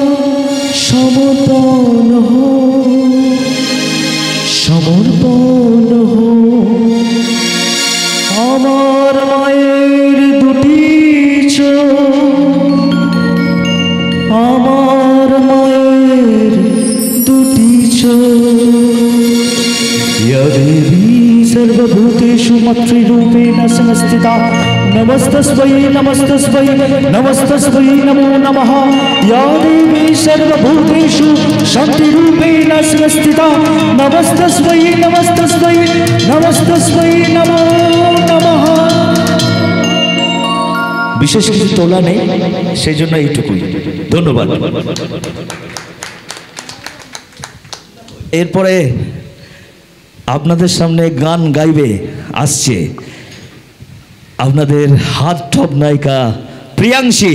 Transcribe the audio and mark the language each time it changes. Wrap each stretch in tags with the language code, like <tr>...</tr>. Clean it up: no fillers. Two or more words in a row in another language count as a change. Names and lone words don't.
<bn>সমর্পণ সমর্পণ আমার মায়ের দুটি চোখ, আমার মায়ের দুটি চোখ।</bn> <sa>या देवी सर्वभूतेषु मातृरूपेण संस्थिता नमस्तस्मै नमस्तस्मै नमस्तस्मै नमो नमः। या देवी सर्वभूतेषु शान्तिरूपेण संस्थिता नमस्तस्मै नमस्तस्मै नमस्तस्मै नमो नमः।</sa> <bn>বিশেষ কিছু তোলা নেই, সেই জন্য এইটুকুই। ধন্যবাদ। এরপরে আপনাদের সামনে গান গাইবে আসছে আপনাদের হাত টপ নায়িকা প্রিয়াংশী।</bn>